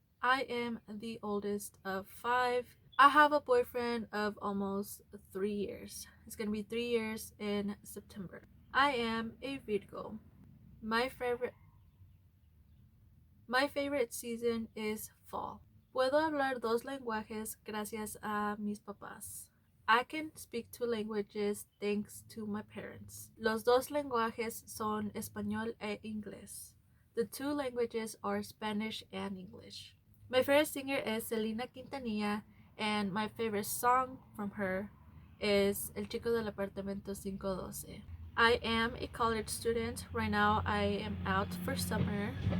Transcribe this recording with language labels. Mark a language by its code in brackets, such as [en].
[en] I am the oldest of 5. I have a boyfriend of almost 3 years. It's gonna be 3 years in September. I am a Virgo. My favorite My favorite season is fall. [es] Puedo hablar dos lenguajes gracias a mis papás. [en] I can speak two languages thanks to my parents. [es] Los dos lenguajes son español e inglés. [en] The two languages are Spanish and English. My favorite singer is Selena Quintanilla, and my favorite song from her is El Chico del Apartamento 512. I am a college student. Right now, I am out for summer.